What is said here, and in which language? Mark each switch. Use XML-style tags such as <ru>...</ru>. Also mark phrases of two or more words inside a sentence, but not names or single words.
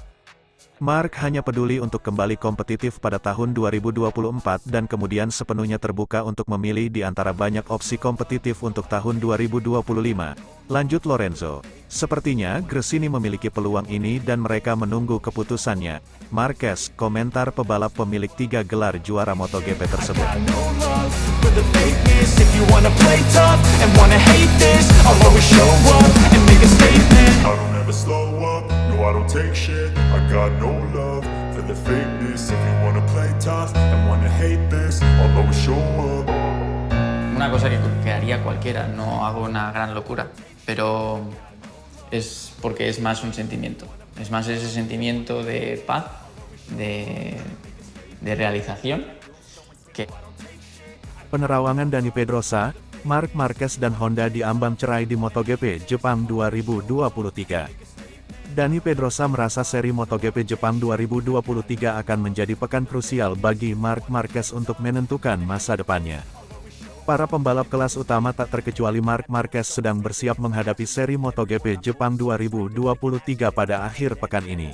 <id>Marc hanya peduli untuk kembali kompetitif pada tahun 2024 dan kemudian sepenuhnya terbuka untuk memilih di antara banyak opsi kompetitif untuk tahun 2025. Lanjut Lorenzo, sepertinya Gresini memiliki peluang ini dan mereka menunggu keputusannya. Marquez, komentar pebalap pemilik 3 gelar juara MotoGP tersebut.</id> <en>I don't take shit, I got no love for the fakeness. If you wanna play tough and wanna hate this, I'll always show up.</en> <es>Una cosa que haría cualquiera, no hago una gran locura, pero es porque es más un sentimiento. Es más ese sentimiento de paz, de realización, que...</es> <id>Penerawangan Dani Pedrosa, Marc Marquez dan Honda diambang cerai di MotoGP Jepang 2023. Dani Pedrosa merasa seri MotoGP Jepang 2023 akan menjadi pekan krusial bagi Marc Marquez untuk menentukan masa depannya. Para pembalap kelas utama tak terkecuali Marc Marquez sedang bersiap menghadapi seri MotoGP Jepang 2023 pada akhir pekan ini.</id>